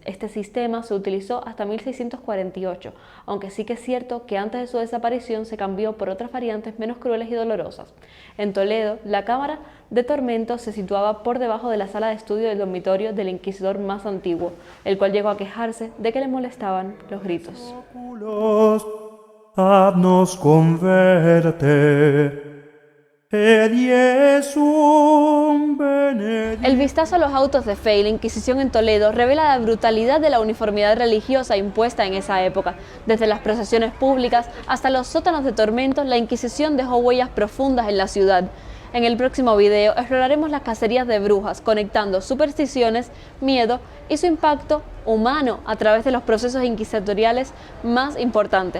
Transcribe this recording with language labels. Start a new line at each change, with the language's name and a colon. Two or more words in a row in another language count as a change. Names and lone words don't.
Spanish: Este sistema se utilizó hasta 1648, aunque sí que es cierto que antes de su desaparición se cambió por otras variantes menos crueles y dolorosas. En Toledo, la cámara de tormento se situaba por debajo de la sala de estudio del dormitorio del inquisidor más antiguo, el cual llegó a quejarse de que le molestaban los gritos.
Latin: Ad nos converte, et Iesum benedictum.
Spanish: El vistazo a los autos de fe y la Inquisición en Toledo revela la brutalidad de la uniformidad religiosa impuesta en esa época. Desde las procesiones públicas hasta los sótanos de tormentos, la Inquisición dejó huellas profundas en la ciudad. En el próximo video exploraremos las cacerías de brujas, conectando supersticiones, miedo y su impacto humano a través de los procesos inquisitoriales más importantes.